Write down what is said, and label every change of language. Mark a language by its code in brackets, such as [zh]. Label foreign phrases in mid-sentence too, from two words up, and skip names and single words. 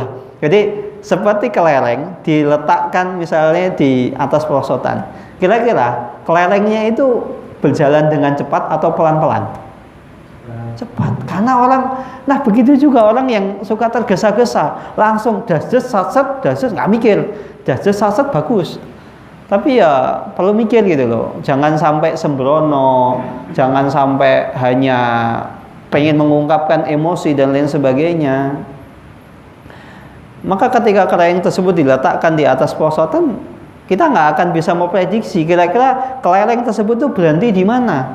[id] Jadi seperti kelereng diletakkan misalnya di atas perosotan. Kira-kira kelerengnya itu berjalan dengan cepat atau pelan-pelan? Cepat. Karena nah begitu juga orang yang suka tergesa-gesa, langsung das-das sat-sat, das-das, nggak mikir, das-das sat-sat bagus. Tapi ya perlu mikir gitu loh. Jangan sampai sembrono, jangan sampai hanya pengen mengungkapkan emosi dan lain sebagainya. Maka ketika kelereng tersebut diletakkan di atas perosotan, kita nggak akan bisa memprediksi kira-kira kelereng tersebut tuh berhenti di mana.